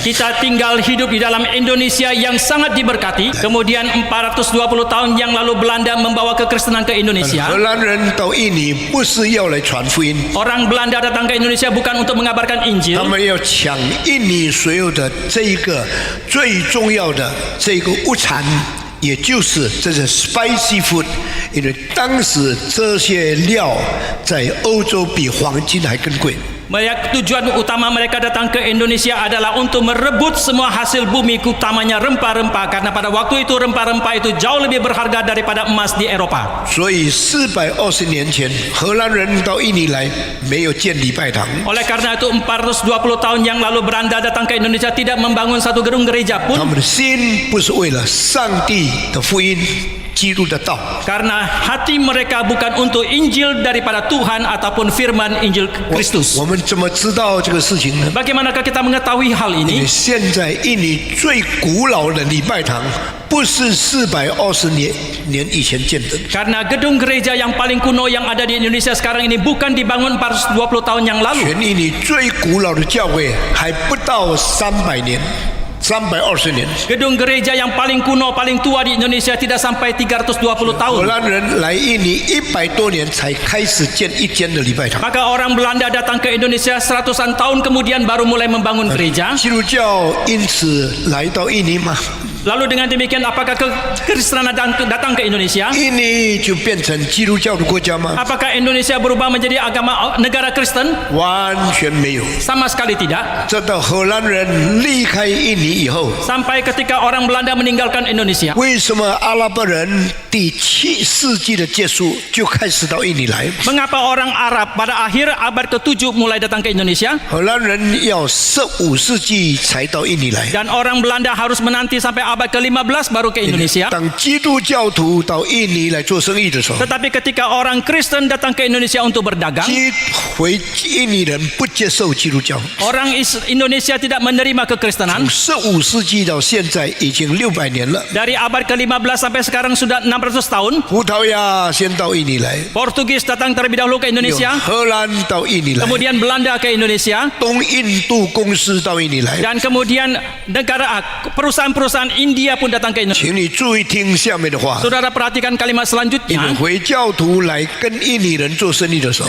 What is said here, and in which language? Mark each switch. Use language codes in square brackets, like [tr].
[id] Kita tinggal hidup di dalam Indonesia yang sangat diberkati. Kemudian 420 tahun yang lalu Belanda membawa kekristenan ke Indonesia. [zh] 荷兰人到印尼不是要来传福音， [id] Orang Belanda datang ke Indonesia bukan untuk mengabarkan Injil. [zh] 们要抢印尼所有的这一个最重要的这个物产，也就是这是 [en] spicy food， [zh] 因为当时这些料在欧洲比黄金还更贵。 [id] Tujuan utama mereka datang ke Indonesia adalah untuk merebut semua hasil bumi, utamanya rempah-rempah, karena pada waktu itu rempah-rempah itu jauh lebih berharga daripada emas di Eropa. [zh] 所以420年前，荷兰人到印尼来，没有建礼拜堂， [id] Oleh karena itu 420 tahun yang lalu Belanda datang ke Indonesia tidak membangun satu gedung gereja [zh] 他 [id] pun, [zh] 们的心不是为了上帝的福音、基督的道。 [id] karena hati mereka bukan untuk Injil daripada Tuhan ataupun firman Injil Kristus. [zh] 我们怎么知道这个事情呢？ [id] Bagaimanakah kita mengetahui hal [zh] 因为现在印尼最古老的礼拜堂不是420年以前建的， [id] Karena gedung gereja yang paling kuno yang ada di Indonesia sekarang ini bukan dibangun 420 tahun yang lalu. [zh] 全印尼最古老的教会还不到300年。 320年， [id] Gedung gereja yang paling kuno, paling tua di Indonesia tidak sampai 320 [zh] 荷 [id] tahun. [zh] 兰人来印尼100多年才开始建一间的礼拜堂。 [id] Maka orang Belanda datang ke Indonesia seratusan tahun kemudian baru mulai membangun gereja. [zh] 基督教因此来到印尼吗？ [id] Lalu dengan demikian apakah kekristenan datang ke Indonesia? [zh] 印尼就变成基督教的国家吗？ [id] Apakah Indonesia berubah menjadi negara Kristen? [zh] 完全没有。 [id] Sama sekali tidak. [zh] 直到荷兰人离开印尼以后， [id] Sampai ketika orang Belanda meninggalkan Indonesia. [zh] 为什么阿拉伯人第7世纪的结束就开始到印尼来？ [id] Mengapa orang Arab pada akhir abad ke-7 mulai datang ke Indonesia? [zh] 荷兰人要15世纪才到印尼来。 [id] Dan orang Belanda harus menanti sampai abad ke-15 baru ke Indonesia. [zh] 当基督教徒到印尼来做生意的时候， [id] Tetapi ketika orang Kristen datang ke Indonesia untuk berdagang, [zh] 回印尼人不接受基督教。 [id] orang Indonesia tidak menerima kekristenan. [zh] 15世纪到现在已经600年了。 [id] Dari abad ke-15 sampai sekarang sudah 600 tahun. [zh] 葡萄牙先到印尼来， [id] Portugis datang terlebih dahulu ke Indonesia, [zh] 荷兰到印尼来， [id] kemudian Belanda ke Indonesia, [zh] 东印度公司到印尼来。 [id] dan kemudian perusahaan-perusahaan India pun datang ke Indonesia. [zh] 请你注意听下面的话， [id] Saudara perhatikan kalimat selanjutnya. [zh] 回教徒来跟印尼人做生意的时候，